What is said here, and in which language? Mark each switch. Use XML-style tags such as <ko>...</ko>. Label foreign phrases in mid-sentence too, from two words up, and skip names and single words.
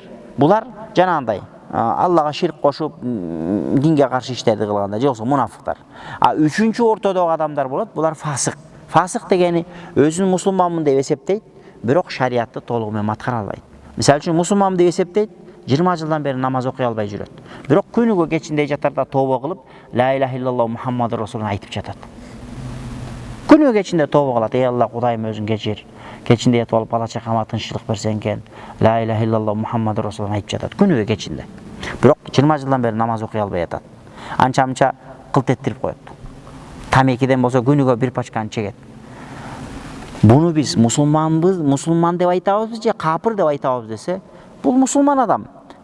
<ky>Булар жанагындай Аллага ширк кошуп, динге каршы иштерди кылганда, же болбосо мунафыктар. Үчүнчү ортодогу адамдар болот, булар фасык. Фасык дегени өзүн мусулманмын деп эсептейт, бирок шариатты толугу менен аткара албайт. Мисалы үчүн мусулманмын деп эсептейт, 20 жылдан бери намаз окуй албай жүрөт. Бирок күнүгө кечинде жатарда тобо кылып,</ky> <ar>لا إله إلا الله محمد رسول</ar> <ky>айтып жатат. Күнүгө кечинде тобо кылат, ey Алла, Кудайым өзүң кечир. Кечинде этип алып бала чакама тынччылык берсең экен,</ky> <ar>لا إله إلا الله محمد رسول</ar> <ky>айтып жатат күнүгө кечинде. Бирок 20 жылдан бери намаз окуй албай жатат. Анча-мынча кылт ettирип коет. Тамекиден болсо күнүгө бир пачканы чегет. Буну биз мусулман деп айтабызбы же капыр деп айтабыз десе, бул мусулман адам.</ky>